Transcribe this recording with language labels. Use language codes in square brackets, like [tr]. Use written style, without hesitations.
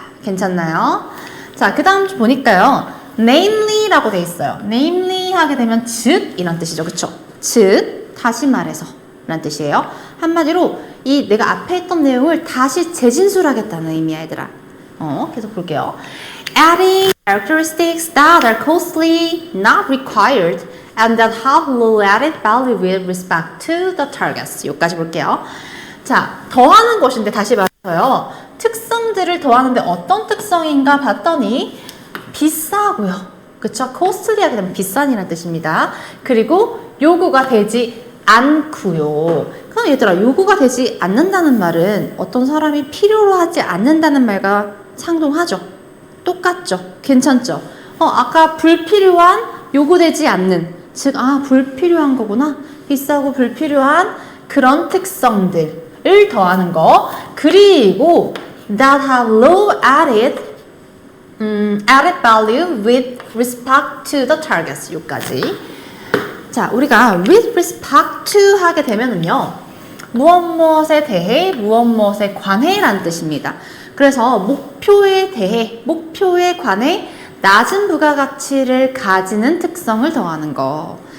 [ko] 괜찮나요? 자, 그 다음 보니까요. namely라고 돼 있어요. namely 하게 되면 즉 이란 뜻이죠. 그쵸? 즉, 다시 말해서 라는 뜻이에요. 한마디로 이 내가 앞에 했던 내용을 다시 재진술하겠다는 의미야, 얘들아. 계속 볼게요. [en] Adding characteristics that are costly, not required, and that have low added value with respect to the targets. [ko] 여기까지 볼게요. 자, 더하는 것인데 다시 말해서요. 특성들을 더하는데 어떤 특성인가 봤더니 비싸고요. 그쵸? costly 하게 되면 비싼이라는 뜻입니다. 그리고 요구가 되지 않고요. 그럼 얘들아, 요구가 되지 않는다는 말은 어떤 사람이 필요로 하지 않는다는 말과 상동하죠. 똑같죠. 괜찮죠. 아까 불필요한, 요구되지 않는, 즉 불필요한 거구나. 비싸고 불필요한 그런 특성들을 더하는 거. [en] 그리고 that have low added value with respect to the targets. [ko] 여기까지. 자, 우리가 [en] with respect to [ko] 하게 되면은요, 무엇에 대해, 무엇에 관해라는 뜻입니다. 그래서 목표에 대해, 목표에 관해 낮은 부가가치를 가지는 특성을 더하는 거.